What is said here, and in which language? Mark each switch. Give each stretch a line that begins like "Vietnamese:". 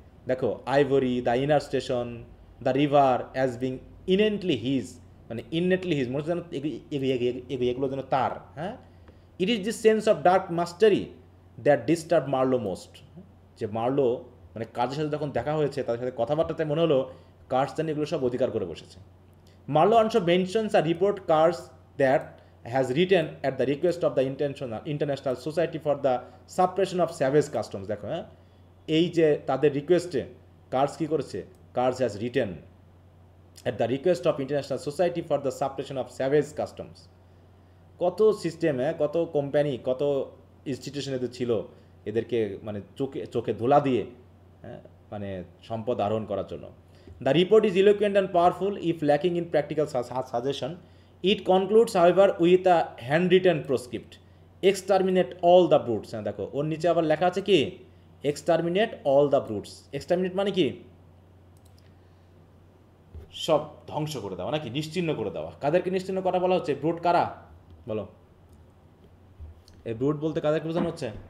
English: দেখো, ivory, the inner station, the river as being innately his, মানে innately his,
Bangla: মনে হচ্ছে যেন এগুলো যেন তার।
English: হ্যাঁ, it is this sense of dark mastery that disturb Marlow most.
Bangla: যে মার্লো মানে কাজের সাথে যখন দেখা হয়েছে, তাদের সাথে কথাবার্তাতে মনে হলো কার্স যেন এগুলো সব অধিকার করে বসেছে।
English: Marlow also mentions a report Kurtz that has written at the request of the International Society for the Suppression of Savage Customs.
Bangla: দেখো, হ্যাঁ, এই যে তাদের রিকোয়েস্টে কার্স কী করেছে,
English: Kurtz has written at the request of International Society for the Suppression of Savage Customs.
Bangla: কত সিস্টেমে, কত কোম্পানি, কত ইনস্টিটিউশন এদের ছিল এদেরকে মানে চোখে ধুলা দিয়ে, হ্যাঁ, মানে সম্পদ আহরণ করার জন্য।
English: The report is eloquent and powerful if lacking in practical suggestion. It concludes, however, with a handwritten proscript: exterminate all the brutes.
Bangla: হ্যাঁ, দেখো ওর নিচে আবার লেখা আছে কি,
English: exterminate all the brutes.
Bangla: exterminate মানে কি, সব ধ্বংস করে দেওয়া নাকি, নিশ্চিহ্ন করে দেওয়া। কাদেরকে নিশ্চিহ্ন করা বলা হচ্ছে? ব্রুট কারা বলো, এই ব্রুট বলতে কাদেরকে বোঝানো হচ্ছে?